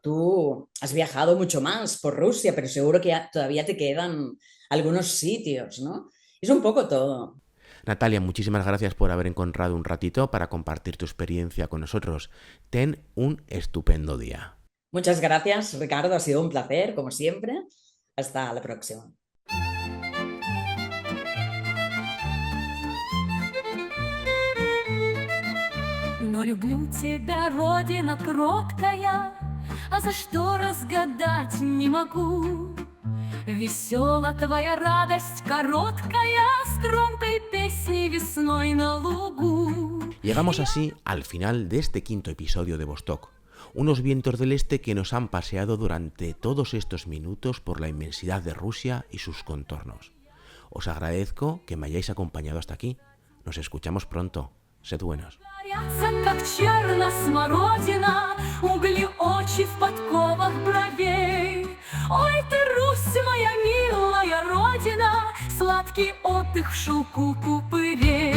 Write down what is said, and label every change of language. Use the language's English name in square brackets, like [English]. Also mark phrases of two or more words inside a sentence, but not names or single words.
[Spanish] Tú has viajado mucho más por Rusia, pero seguro que todavía te quedan algunos sitios, ¿no? Es un poco todo. Natalia, muchísimas gracias por haber encontrado un ratito para compartir tu experiencia con nosotros. Ten un estupendo día. Muchas gracias, Ricardo. Ha sido un placer, como siempre. Hasta la próxima. [Russian] Но люблю тебя, Родина кроткая, а за что разгадать не могу. Весела твоя радость короткая, стрункой песни весной на лугу. [Spanish] Llegamos así al final de este quinto episodio de Vostok, unos vientos del este que nos han paseado durante todos estos minutos por la inmensidad de Rusia y sus contornos. Os agradezco que me hayáis acompañado hasta aquí. Nos escuchamos pronto. Sed buenos. [Russian] Как черна смородина, угли очи в подковах бровей. Ой ты, Русь, моя милая родина, сладкий отдых в шелку купырей.